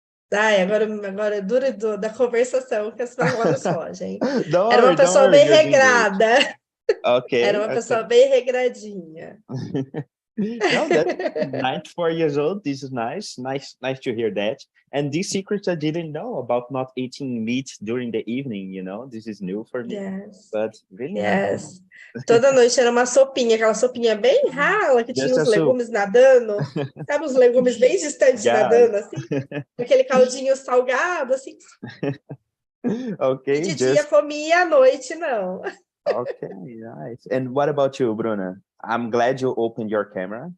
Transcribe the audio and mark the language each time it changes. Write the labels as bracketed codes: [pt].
[pt] Agora é duro da conversação que as palavras fogem. Era uma pessoa bem regrada. [en] Okay. [pt] Era uma pessoa bem regradinha. [en] No, that's 94 years old. This is nice to hear that. And these secrets I didn't know about not eating meat during the evening, you know, this is new for me. Yes. But really yes. [pt] Toda noite era uma sopinha, aquela sopinha bem rala, que tinha os legumes nadando. Sabe os legumes bem distantes nadando, assim? Aquele caldinho salgado, assim. [en] Okay. [pt] E de dia comia, à noite não. [en] Okay, nice. And what about you, Bruno? I'm glad you opened your camera.